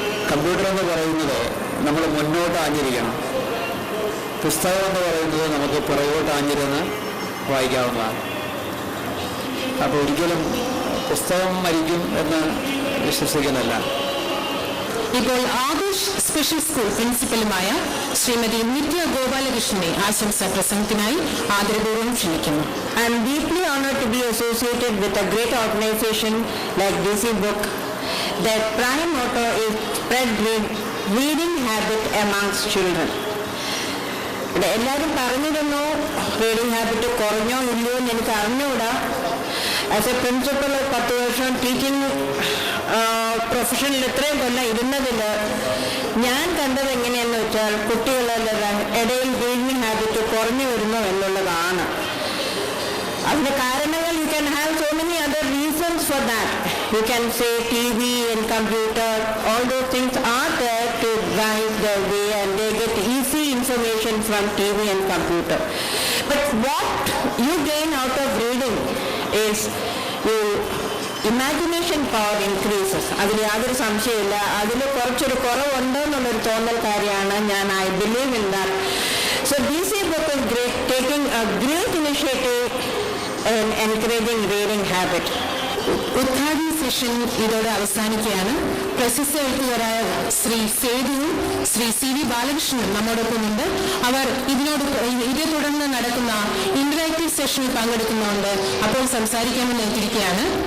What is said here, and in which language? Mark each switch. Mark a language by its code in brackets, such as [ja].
[ml] Computer എന്ന് പറയുന്നത് നമ്മൾ മുന്നോട്ട് ആഞ്ഞിരിക്കണം, പുസ്തകം എന്ന് പറയുന്നത് നമുക്ക് പുറകോട്ട് ആഞ്ഞിരുന്ന് വായിക്കാവുന്നതാണ്. അപ്പോൾ ഒരിക്കലും പുസ്തകം മരിക്കും എന്ന് വിശ്വസിക്കുന്നില്ല. ഇപ്പോൾ ആദർശ് സ്പെഷ്യൽ സ്കൂൾ പ്രിൻസിപ്പലുമായ ശ്രീമതി നിത്യ ഗോപാലകൃഷ്ണനെ ആശംസാ പ്രസംഗത്തിനായി ആദരപൂർവ്വം ക്ഷണിക്കുന്നു. [en] I am deeply honored to be associated with a great organization like DC Book. Their prime motto is spread reading habit amongst children. [ml] എല്ലാവരും പറഞ്ഞിരുന്നു റീഡിംഗ് ഹാബിറ്റ് കുറഞ്ഞോ ഇല്ലയോ എന്ന് എനിക്ക് അറിഞ്ഞുകൂടാ. [en] as a principal [ml] 10 വർഷം ടീച്ചിങ് പ്രൊഫഷനിൽ ഇത്രയും കൊല്ലം ഇരുന്നതിൽ ഞാൻ കണ്ടത് എങ്ങനെയാണെന്ന് വെച്ചാൽ കുട്ടികളുടെ ഇടയിൽ റീഡിംഗ് ഹാബിറ്റ് കുറഞ്ഞു വരുന്നു എന്നുള്ളതാണ്. അതിന്റെ കാരണങ്ങൾ [en] you can have so many other reasons for that. You can say TV and computer, all those things are there to guide their way and they get easy information from TV and computer. But what you gain out of reading is your imagination power increases. [ml] അതിൽ യാതൊരു സംശയമില്ല. അതിൽ കുറച്ചൊരു കുറവുണ്ടോ എന്നുള്ളൊരു തോന്നൽ കാര്യമാണ് ഞാൻ. [en] I believe in that. So DC Book is great, taking a great initiative in encouraging reading habit. [ml] ഉദ്ഘാടന സെഷൻ ഇതോടെ അവസാനിക്കുകയാണ്. പ്രശസ്ത എഴുത്തുകാരായ ശ്രീ സേതുവും ശ്രീ CV ബാലകൃഷ്ണനും നമ്മോടൊപ്പമുണ്ട്. അവർ ഇതേ തുടർന്ന് നടക്കുന്ന ഇന്ററാക്റ്റീവ് സെഷനിൽ പങ്കെടുക്കുന്നുണ്ട്. അപ്പോൾ സംസാരിക്കാമെന്ന് എത്തിയിരിക്കുകയാണ്.